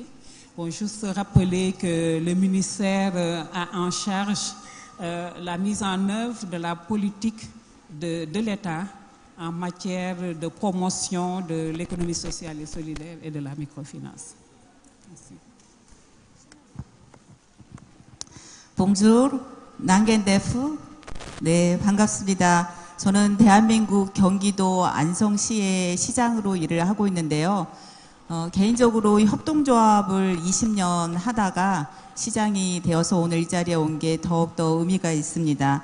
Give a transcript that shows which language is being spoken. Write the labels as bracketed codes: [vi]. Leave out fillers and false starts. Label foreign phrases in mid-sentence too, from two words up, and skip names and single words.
[fr] Bon, juste rappeler que le ministère a en charge la mise en œuvre de la politique de l'État en matière de promotion de l'économie sociale et solidaire et de la microfinance. Merci. Bonjour, [wo] Nanga def. [ko] 네, 반갑습니다. 저는 대한민국 경기도 안성시의 시장으로 일을 하고 있는데요. 개인적으로 협동조합을 20년 하다가 시장이 되어서 오늘 이 자리에 온 게 더욱더 의미가 있습니다.